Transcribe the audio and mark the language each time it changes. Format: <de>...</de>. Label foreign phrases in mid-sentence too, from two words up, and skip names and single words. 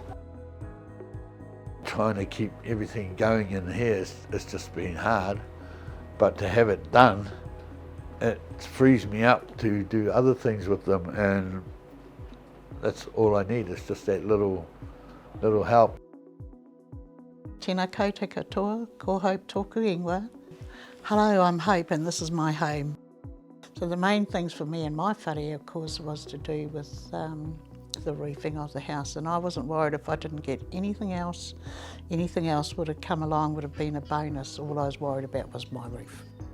<en>Trying to keep everything going in here, it's just been hard, but to have it done, it frees me up to do other things with them, and that's all I need, is just that little help.</en> <mi>Tēnā koutou katoa, ko Hope tōku ingoa.</mi> <en>Hello, I'm Hope and this is my home. So the main things for me and my whare, of course, was to do with the roofing of the house, and I wasn't worried if I didn't get anything else. Anything else would have come along, would have been a bonus. All I was worried about was my roof.</en>